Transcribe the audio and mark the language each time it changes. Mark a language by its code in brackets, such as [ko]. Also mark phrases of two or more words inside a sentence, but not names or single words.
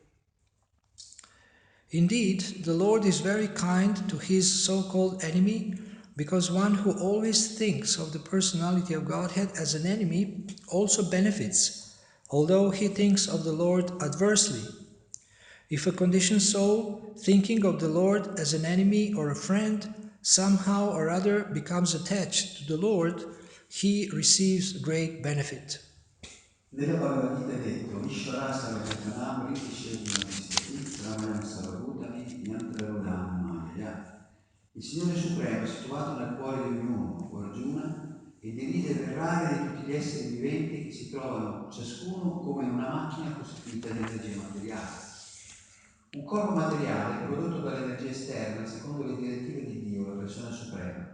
[en] Indeed, the Lord is very kind to his so-called enemy, because one who always thinks of the personality of Godhead as an enemy also benefits, although he thinks of the Lord adversely. If a conditioned soul, thinking of the Lord as an enemy or a friend, somehow or other becomes attached to the Lord, he receives great benefit. [it] Nella Bhagavad Gita è detto: [sa] Ishvara sarvabhutanam hrideshejuna tistati brahmanam sarvabhutani yantrarudam mayaya. [it] Il Signore Supremo è situato nel cuore di ognuno, o Arjuna, e dirige le rare di tutti gli esseri viventi che si trovano ciascuno come in una macchina costituita di energia materiale. Un corpo materiale è prodotto dall'energia esterna secondo le direttive di Dio, la persona suprema.